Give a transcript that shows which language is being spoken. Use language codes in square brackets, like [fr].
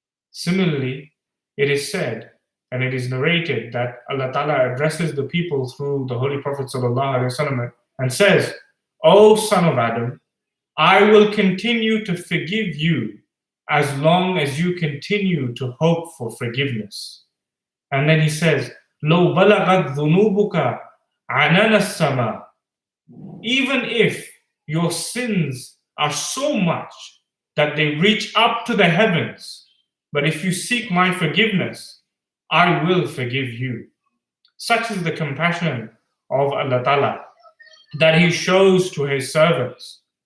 [en] Similarly, it is said, and it is narrated, that Allah Ta'ala addresses the people through the Holy Prophet ﷺ and says, O son of Adam, I will continue to forgive you as long as you continue to hope for forgiveness. And then he says, [ar] لو بلغت ذنوبك عنان السماء. [en] Even if your sins are so much that they reach up to the heavens, but if you seek my forgiveness, I will forgive you. Such is the compassion of Allah Ta'ala that He shows to His servants.